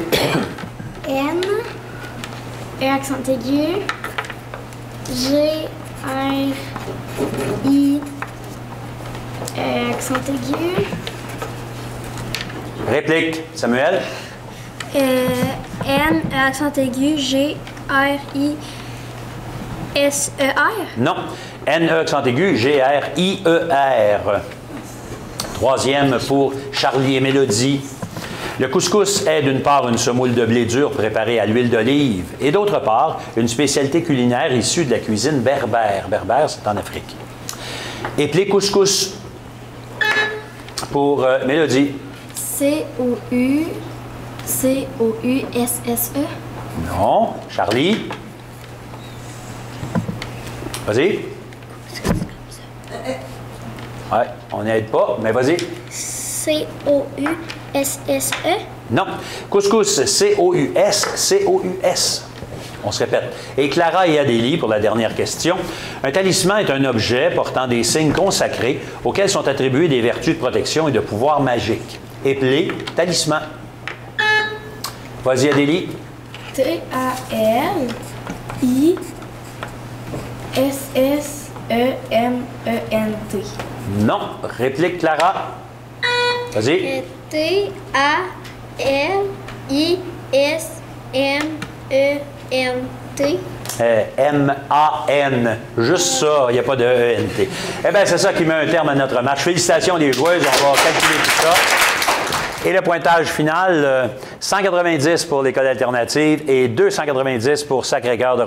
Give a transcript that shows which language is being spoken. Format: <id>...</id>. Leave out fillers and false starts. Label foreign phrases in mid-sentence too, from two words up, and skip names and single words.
<fr>N. E accent aigu. G. R. I. Accent aigu. Réplique, Samuel. N. Accent aigu. G. R. I. S. E. R. Non. N-E accent aigu, G-R-I-E-R. Troisième pour Charlie et Mélodie. Le couscous est d'une part une semoule de blé dur préparée à l'huile d'olive et d'autre part une spécialité culinaire issue de la cuisine berbère. Berbère, c'est en Afrique. Appelé couscous pour Mélodie. C-O-U-S-S-E. Non. Charlie? Vas-y. Ouais, on n'aide pas, mais vas-y. C-O-U-S-S-E. Non. Couscous, C-O-U-S, C-O-U-S. On se répète. Et Clara et Adélie, pour la dernière question. Un talisman est un objet portant des signes consacrés auxquels sont attribuées des vertus de protection et de pouvoir magique. Appelé talisman. Vas-y, Adélie. T-A-L-I-S-S-E-M-E-N-T. Non. Réplique Clara. Vas-y. T-A-L-I-S-M-E-N-T. M-A-N. Juste ça, il n'y a pas de E-N-T. Eh bien, c'est ça qui met un terme à notre match. Félicitations les joueuses, on va calculer tout ça. Et le pointage final, 190 pour l'École alternative et 290 pour Sacré-Cœur de Rouyn-Noranda.</fr>